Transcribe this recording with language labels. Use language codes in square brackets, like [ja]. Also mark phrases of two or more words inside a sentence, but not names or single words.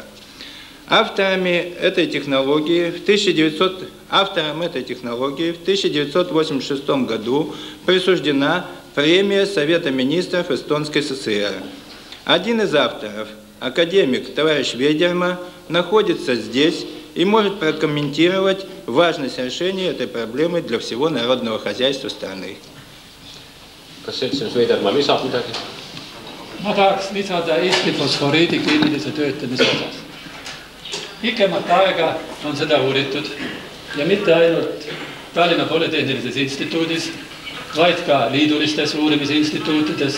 [ru] Автором этой технологии в 1986 году присуждена премия Совета министров Эстонской ССР. Один из авторов, академик товарищ Вейдерма, находится здесь и может прокомментировать важность решения этой проблемы для всего народного хозяйства страны. [et] Kas seltsimees Veidermaa lisab midagi? Ma tahaks lisada Eesti fosforiidi keemilise töötamise osas. Pikemat aega on seda uuritud ja mitte ainult Tallinna Polütehnilises instituudis, vaid ka liidulistes uurimisinstituutides.